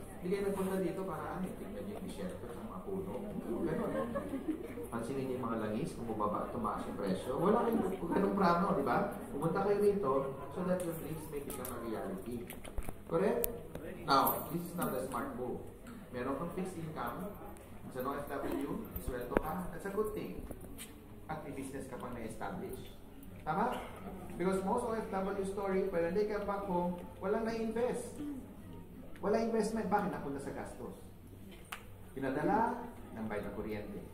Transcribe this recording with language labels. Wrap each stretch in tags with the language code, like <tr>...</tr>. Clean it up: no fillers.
<tl>Hindi kayo nagpunta dito para tingnan yung disyerto sa mga puno. Ganon. Pansinin niyo yung mga langis, kung bumaba, tumaas yung presyo. Wala kayong ganong plano, di ba? Pumunta kayo dito</tl> <en>so that your dreams may become a reality. Correct? Now, this is not a smart move.</en> <tl>Meron kang fixed income, sa OFW, sweldo ka,</tl> <en>that's a good thing.</en> <tl>At may business ka pang na-establish. Tama?</tl> <en>Because most OFW story, when they come back home,</en> <tl>walang na-invest. Walang investment. Bakit? Napunta sa gastos. Pinadala, pinambayad ng kuryente.</tl>